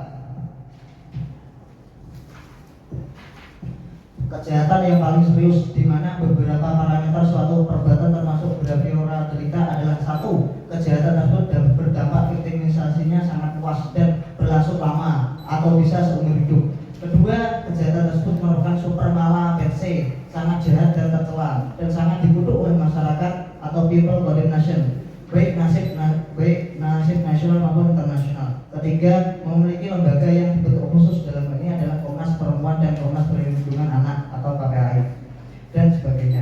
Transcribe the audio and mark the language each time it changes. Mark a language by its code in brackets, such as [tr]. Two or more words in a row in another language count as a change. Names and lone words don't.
[id] Kejahatan yang paling serius di mana beberapa parameter suatu perbuatan termasuk [la] graviora delicta [id] adalah: satu, kejahatan tersebut berdampak victimisasinya sangat luas dan berlangsung lama atau bisa seumur hidup. Kedua, kejahatan tersebut merupakan [la] super mala per se, [id] sangat jahat dan tercela dan sangat dikutuk oleh masyarakat atau [en] people condemnation, [id] baik nasib nasional maupun internasional. Ketiga, memiliki lembaga yang dibentuk khusus, dalam hal ini adalah Komnas Perempuan dan Komnas Perlindungan Anak atau KPAI dan sebagainya.